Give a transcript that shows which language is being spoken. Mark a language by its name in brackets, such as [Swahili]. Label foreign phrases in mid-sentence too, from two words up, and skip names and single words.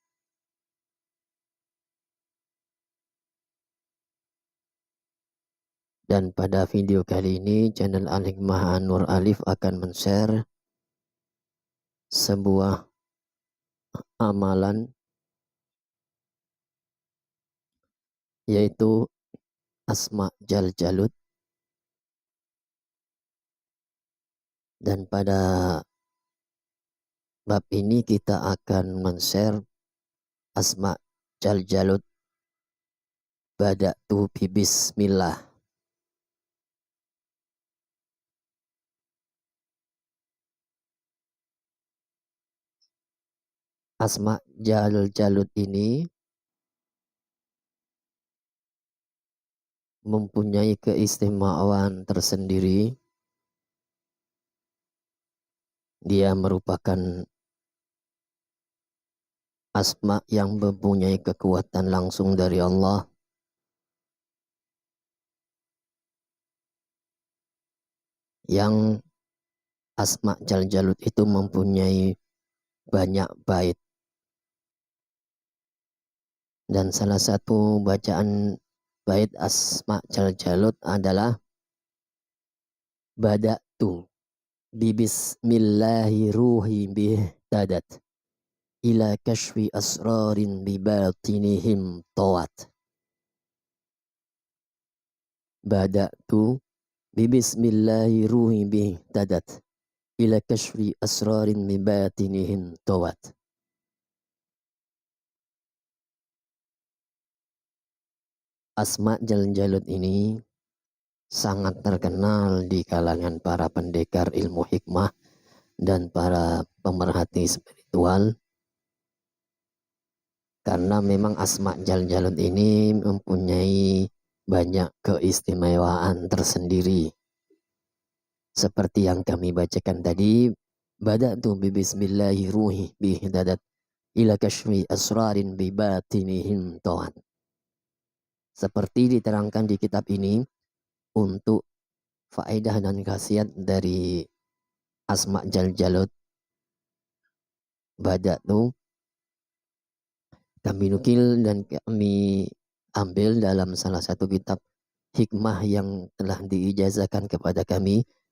[Indonesian] Dan pada video kali ini channel Al-Hikmah Nur Alif akan men-share sebuah amalan, yaitu Asma Jal Jalud. Dan pada bab ini kita akan men-share Asma Jal Jalud Bada'tu bi Bismillah. Asma Jal Jalud ini mempunyai keistimewaan tersendiri. Dia merupakan asma yang mempunyai kekuatan langsung dari Allah, yang Asma Jal Jalud itu mempunyai banyak bait. Dan salah satu bacaan bait Asma Jal Jalud adalah [Arabic] بدأت ببسم الله روحي بهتدت إلى كشف أسرار بباطنهم طوت. بدأت ببسم الله روحي بهتدت إلى كشف أسرار بباطنهم طوت. [Indonesian] Asma Jal Jalud ini sangat terkenal di kalangan para pendekar ilmu hikmah dan para pemerhati spiritual, karena memang Asma Jal Jalud ini mempunyai banyak keistimewaan tersendiri. Seperti yang kami bacakan tadi, [Arabic] بدأت ببسم الله روحي بهددت إلى كشف أسرار بباطنهم طوت. [Indonesian] Seperti diterangkan di kitab ini, untuk faedah dan khasiat dari Asma Jal Jalud Bada'tu, kami nukil dan kami ambil dalam salah satu kitab hikmah yang telah diijazahkan kepada kami.